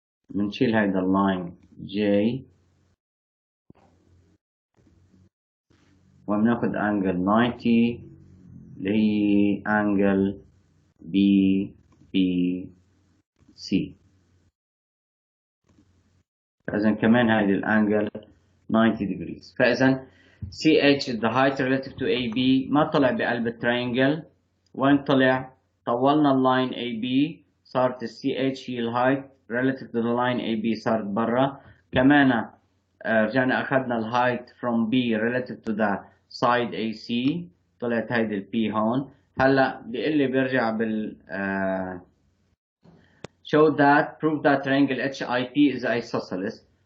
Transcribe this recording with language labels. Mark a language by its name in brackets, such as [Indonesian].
[Arabic] بنشيل هيدا اللاين جي وبناخد انجل 90 اللي هي انجل بي بي سي. فإذا كمان هيدي الانجل 90 degrees. [English] فإذا CH is the height relative to AB. [Arabic] ما طلع بقلب الترينجل، وين طلع؟ طولنا اللاين AB صارت CH هي الهايت relative to the line AB صارت برا. كمان رجعنا أخذنا الهايت from B relative to the side AC، طلعت هيدي البي هون. [English] هلا بيقول لي بيرجع بال show that prove that triangle HIP is isosceles.